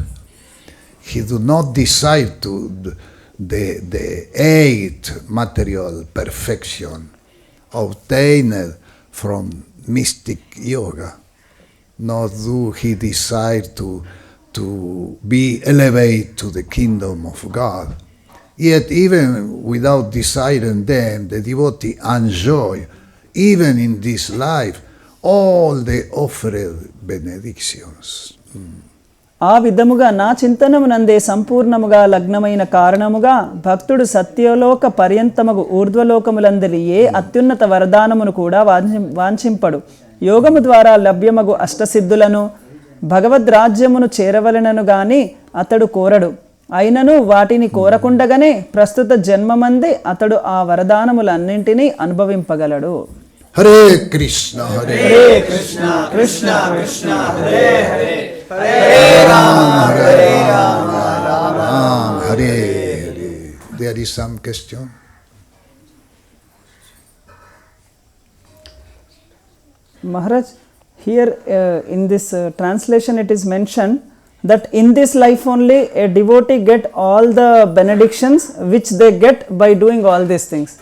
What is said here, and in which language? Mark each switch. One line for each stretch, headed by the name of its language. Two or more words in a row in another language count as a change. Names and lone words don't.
English: He do not desire to the eighth material perfection obtained from mystic yoga, nor do he desire to be elevated to the kingdom of God. Yet even without desiring them, the devotee enjoy, even in this life, all the offered benedictions.
Telugu: ఆ విధముగా నా చింతనమునందే సంపూర్ణముగా లగ్నమైన కారణముగా భక్తుడు సత్యలోక పర్యంతమగు ఊర్ధ్వలోకములందరి ఏ అత్యున్నత వరదానమును కూడా వాంఛింపడు. యోగము ద్వారా లభ్యమగు అష్టసిద్ధులను భగవద్రాజ్యమును చేరవలెనను గాని అతడు కోరడు. అయినను వాటిని కోరకుండగానే ప్రస్తుత జన్మమందే అతడు ఆ వరదానములన్నింటినీ అనుభవింపగలడు.
Sanskrit: Hare Krishna, Hare కృష్ణ కృష్ణ కృష్ణ హరే హరే Hare Rama, Hare Rama, Rama Hare Hare.
English: There is some question? Maharaj, here in this translation it is mentioned that in this life only a devotee get all the benedictions which they get by doing all these things.